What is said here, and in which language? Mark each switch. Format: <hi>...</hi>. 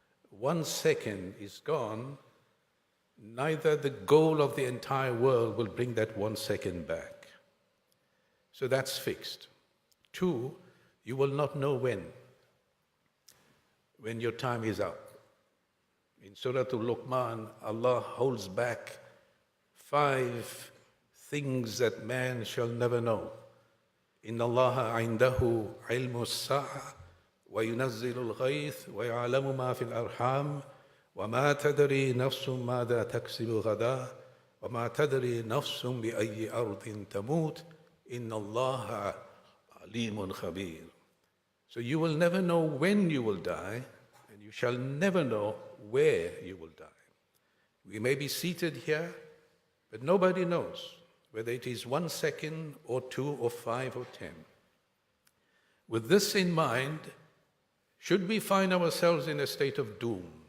<en>1 second is gone, neither the goal of the entire world will bring that 1 second back. So that's fixed. Two, you will not know when your time is up. In Surah Al-Luqman, Allah holds back 5 things that man shall never know.</en> <ar>Inna Allaha indahu ilmu as-sa'a وينزل الغيث ويعلم ما في الأرحام وما تدري نفس ماذا تكسب غدا وما تدري نفس بأي أرض تموت إن الله عليم خبير.</ar> <en>So you will never know when you will die, and you shall never know where you will die. We may be seated here, but nobody knows whether it is 1 second or 2 or 5 or 10. With this in mind, should we find ourselves in a state of doom?</en>